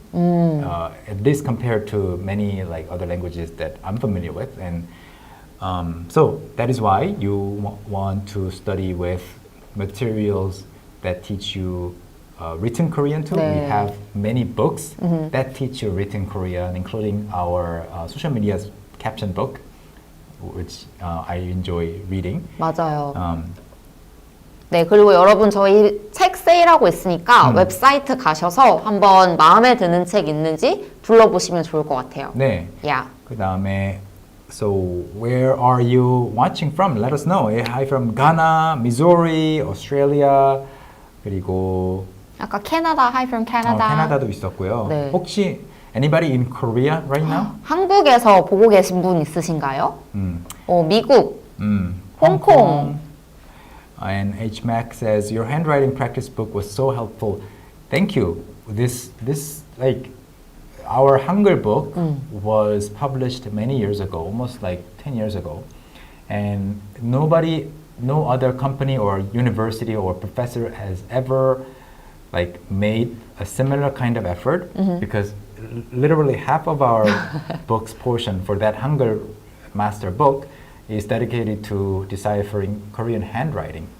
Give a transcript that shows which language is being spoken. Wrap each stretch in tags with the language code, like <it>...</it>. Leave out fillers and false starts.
<en>At least compared to many like other languages that I'm familiar with, and so that is why you want to study with materials that teach you written Korean too.</en> <ko>네.</ko> <en>We have many books that teach you written Korean, including our social media's caption book, which I enjoy reading.</en> <ko>맞아요. 네, 그리고 여러분 저희 책 세일하고 있으니까 웹사이트 가셔서 한번 마음에 드는 책 있는지 둘러보시면 좋을 것 같아요. 네.</ko> <en>Yeah.</en> <ko>그 다음에</ko> <en>so where are you watching from? Let us know. Hi from Ghana, Missouri, Australia,</en> <ko>그리고 아까 캐나다,</ko> <en>hi from Canada.</en> <ko>캐나다도 있었고요. 네. 혹시</ko> <en>anybody in Korea right now?</en> <ko>한국에서 보고 계신 분 있으신가요? 미국, 홍콩.</ko> <en>And HMac says your handwriting practice book was so helpful. Thank you. This like our Hangeul book was published many years ago, almost like 10 years ago, and no other company or university or professor has ever like made a similar kind of effort because literally half of our book's portion for that Hangeul master book is dedicated to deciphering Korean handwriting.</en>